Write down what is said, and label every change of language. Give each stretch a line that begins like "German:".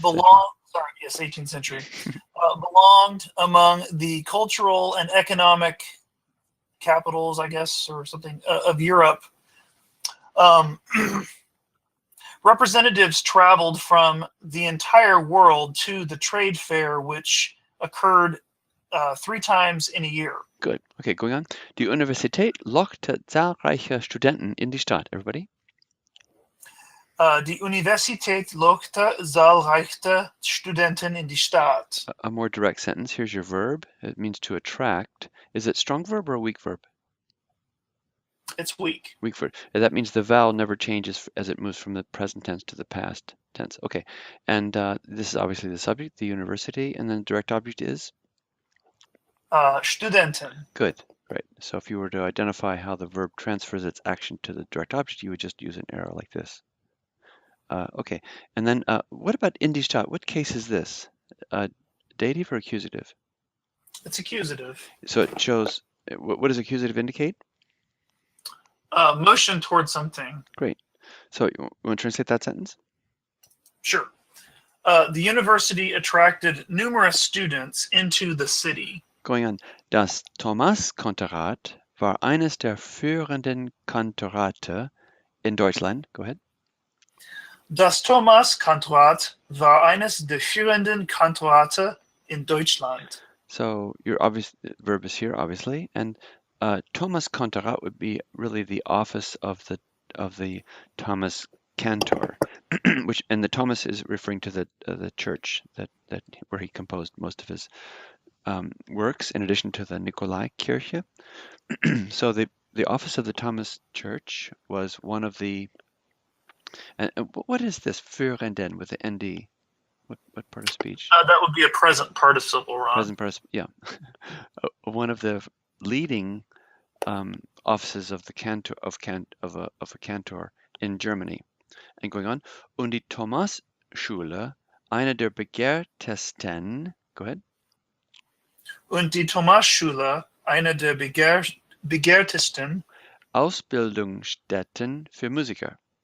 English: belonged, sorry, yes, 18th century, belonged among the cultural and economic capitals, I guess, or something, of Europe. Representatives traveled from the entire world to the trade fair, which occurred 3 times in a year. Good. Okay, going on.
German: Die Universität lockte zahlreiche Studenten in die Stadt.
English: Everybody?
German: Die Universität lockte zahlreiche Studenten in die Stadt.
English: A more direct sentence. Here's your verb. It means to attract. Is it strong verb or a weak verb? It's weak. Weak verb. That means the vowel never changes as it moves from the present tense to the past tense. Okay. And this is obviously the subject, the university, and then the direct object is? Studenten. Good. Right. So if you were to identify how the verb transfers its action to the direct object, you would just use an arrow like this. Okay. And then what about
German: in die Stadt?
English: What case is this? Dative or accusative? It's accusative. So it shows, what does accusative indicate? Motion towards something. Great. So you want to translate that sentence? Sure. The university attracted numerous students into the city. Going on.
German: Das Thomas-Kantorat war eines der führenden Kantorate in Deutschland.
English: Go ahead.
German: Das Thomas-Kantorat war eines der führenden Kantorate in Deutschland.
English: So your obvious verb is here, obviously, and Thomas Kantorat would be really the office of the Thomas Cantor, which, and the Thomas is referring to the church that where he composed most of his works, in addition to the Nikolai Kirche. So the office of the Thomas Church was one of the. And what is this Führenden with the nd? What part of speech? That would be a present participle, Ron. Present participle, yeah. One of the leading offices of the cantor of a cantor in Germany. And going on,
German: und die Thomas-Schule, eine der begehrtesten.
English: Go ahead.
German: Und die Thomas-Schule, eine der begehrtesten Ausbildungsstätten für Musiker.